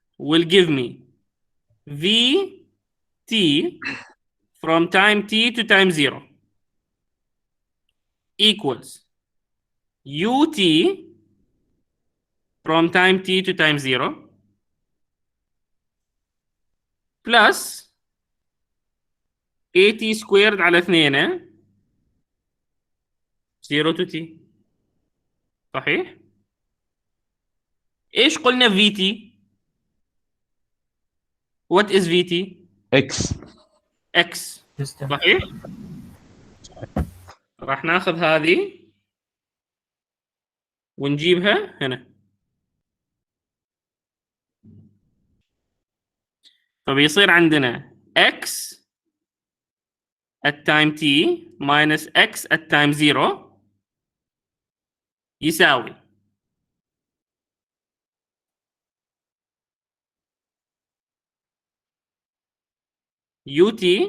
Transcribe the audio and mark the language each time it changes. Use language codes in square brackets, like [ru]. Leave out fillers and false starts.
[en] Will give me V t from time t to time 0 equals ut from time t to time 0 plus at squared على 2 0 to t. [ar] صحيح؟ ايش قلنا VT؟ [en] What is VT؟ X. X. [ar] صحيح؟ راح ناخذ هذه ونجيبها هنا. فبيصير عندنا [en] X at time t minus X at time 0 يساوي ut